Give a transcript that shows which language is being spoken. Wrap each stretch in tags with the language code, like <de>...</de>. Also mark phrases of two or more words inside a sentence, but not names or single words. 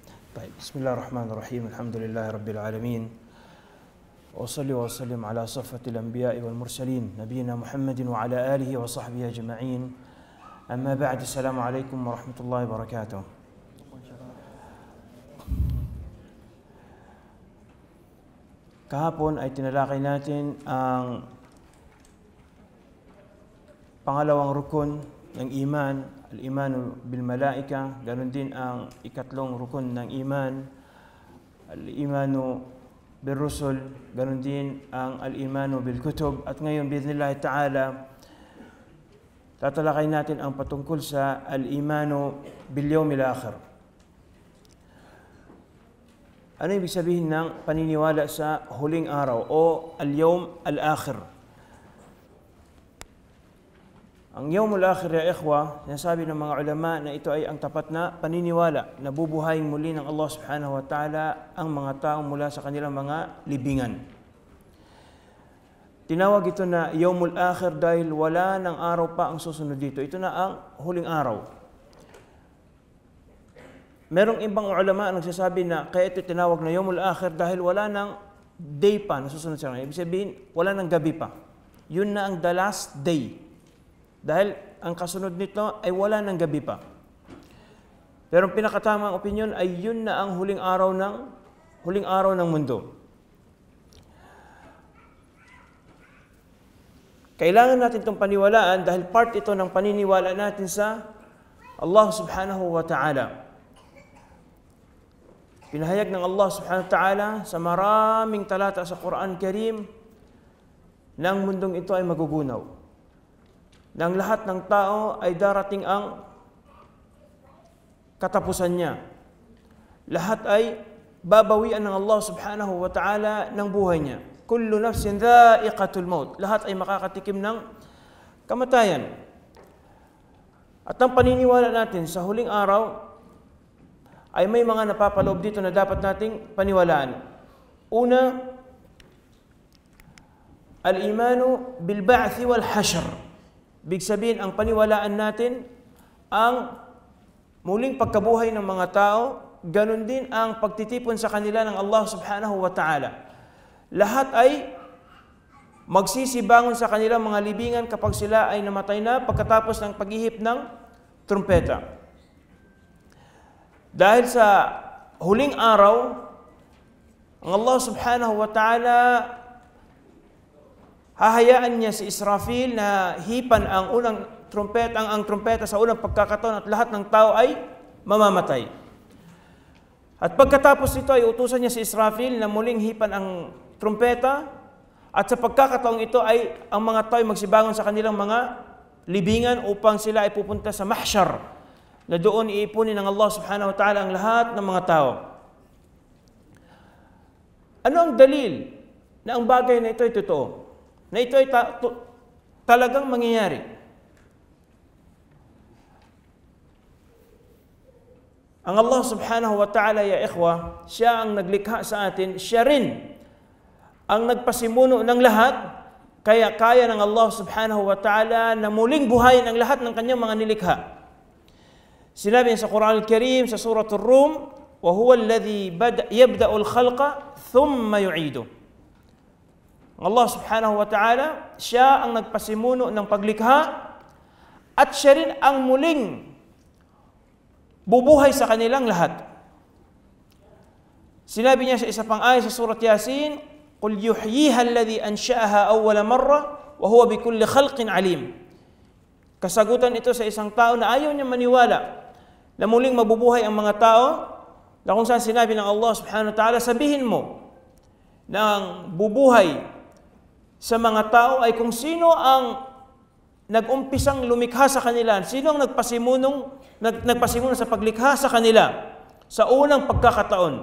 <ar>طيب بسم الله الرحمن الرحيم الحمد لله رب العالمين وأصلي وأسلم على صفة الأنبياء والمرسلين نبينا محمد وعلى آله وصحبه أجمعين أما بعد السلام عليكم ورحمة الله وبركاته.</ar> <tl>Kahapon ay tinalakay natin ang pangalawang rukun ng iman,</tl> <ar>الإيمان بالملائكة,</ar> <tl>ganun din ang ikatlong rukun ng iman,</tl> <ar>الإيمان بالرسل,</ar> <tl>ganun din ang</tl> <ar>الإيمان بالكتب.</ar> <tl>At ngayon,</tl> <ar>بإذن الله تعالى,</ar> <tl>tatalakay natin ang patungkol sa</tl> <ar>الإيمان باليوم الآخر.</ar> <tl>Ano ibig sabihin ng paniniwala sa huling araw o</tl> <ar>اليوم الآخر? Ang يوم الآخر، يا إخوة,</ar> <tl>sinasabi ng mga ulama na ito ay ang tapat na paniniwala na bubuhayin muli ng Allah</tl> <ar>سبحانه وتعالى</ar> <tl>ang mga tao mula sa kanilang mga libingan. Tinawag ito na</tl> <ar>يوم الآخر</ar> <tl>dahil wala ng araw pa ang susunod dito. Ito na ang huling araw. Merong ibang ulama ang nagsasabi na kaya ito tinawag na</tl> <ar>يوم الآخر</ar> <tl>dahil wala ng day pa na susunod sa kanya. Ibig sabihin, wala ng gabi pa. Yun na ang</tl> <en>the last day.</en> <tl>Dahil ang kasunod nito ay wala ng gabi pa. Pero ang pinakatamang opinion ay yun na ang huling araw ng mundo. Kailangan natin itong paniwalaan dahil part ito ng paniniwala natin sa Allah</tl> <ar>سبحانه وتعالى.</ar> <tl>Pinahayag ng Allah</tl> <ar>سبحانه وتعالى</ar> <tl>sa maraming talata sa Quran Karim na ang mundong ito ay magugunaw. Na ang lahat ng tao ay darating ang katapusan niya. Lahat ay babawian ng Allah</tl> <ar>سبحانه وتعالى</ar> <tl>ng buhay niya.</tl> <ar>كل نفس ذائقة الموت.</ar> <tl>Lahat ay makakatikim ng kamatayan. At ang paniniwala natin sa huling araw ay may mga napapaloob dito na dapat nating paniwalaan. Una,</tl> <ar>الإيمان بالبعث والحشر.</ar> <tl>Big sabihin, ang paniwalaan natin ang muling pagkabuhay ng mga tao, ganun din ang pagtitipon sa kanila ng Allah</tl> <ar>سبحانه وتعالى.</ar> <tl>Lahat ay magsisibangon sa kanilang mga libingan kapag sila ay namatay na pagkatapos ng paghihip ng trumpeta. Dahil sa huling araw, ang Allah</tl> <ar>سبحانه وتعالى</ar> <tl>hahayaan niya si Israfil na hipan ang unang trumpeta, ang trumpeta sa unang pagkakataon at lahat ng tao ay mamamatay. At pagkatapos nito ay utusan niya si Israfil na muling hipan ang trumpeta at sa pagkakataong ito ay ang mga tao ay magsibangon sa kanilang mga libingan upang sila ay pupunta sa mahsyar, na doon iipunin ng Allah</tl> <ar>سبحانه وتعالى</ar> <tl>ang lahat ng mga tao. Ano ang dalil na ang bagay na ito ay totoo? Na ito ay talagang mangyayari?</tl> <ar>Ang Allah سبحانه وتعالى، يا إخوة,</ar> <tl>siya ang naglikha sa atin, siya rin ang nagpasimuno ng lahat, kaya kaya ng Allah</tl> <ar>سبحانه وتعالى</ar> <tl>na muling buhayin ang lahat ng kanyang mga nilikha. Sinabi sa Quran Al-Karim sa Surah Ar-Rum,</tl> <ar>وَهُوَ الَّذِي يَبْدَأُ الْخَلْقَ ثُمَّ يُعِيدُهُ. الله سبحانه وتعالى,</ar> <tl>siya ang nagpasimuno ng paglikha at siya rin ang muling bubuhay sa kanilang lahat. Sinabi niya sa isa pang ayat sa Surah Yasin,</tl> <ar>قُلْ يُحْيِيهَا الَّذِي أَنْشَأَهَا أَوَّلَ مَرَّةٍ وَهُوَ بِكُلِّ خَلْقٍ عَلِيمٍ.</ar> <tl>Kasagutan ito sa isang tao na ayaw niya maniwala na muling mabubuhay ang mga tao, na kung saan sinabi ng Allah</tl> <ar>سبحانه وتعالى,</ar> <tl>sabihin mo na ang bubuhay sa mga tao ay kung sino ang nag-umpisang lumikha sa kanila, sino ang nagpasimuno sa paglikha sa kanila sa unang pagkakataon.</tl>